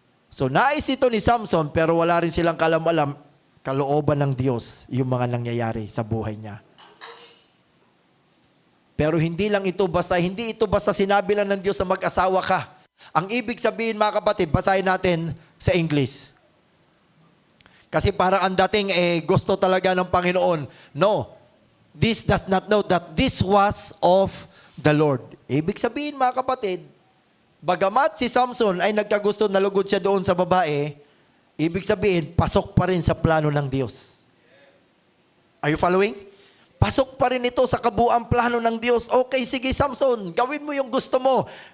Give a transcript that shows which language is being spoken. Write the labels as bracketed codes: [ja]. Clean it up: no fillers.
[tl] So nais ito ni Samson pero wala rin silang kalam-alam kalooban ng Diyos yung mga nangyayari sa buhay niya. Pero hindi ito basta sinabi lang ng Diyos na mag-asawa ka. Ang ibig sabihin mga kapatid, basahin natin sa English. Kasi parang ang dating gusto talaga ng Panginoon. [en] No, this does not know that this was of the Lord. [tl] Ibig sabihin mga kapatid, bagamat si Samson ay nagkagusto na lugod siya doon sa babae, ibig sabihin, pasok pa rin sa plano ng Diyos. [en] Are you following? [tl] Pasok pa rin ito sa kabuuang plano ng Diyos. Okay, sige Samson, gawin mo yung gusto mo.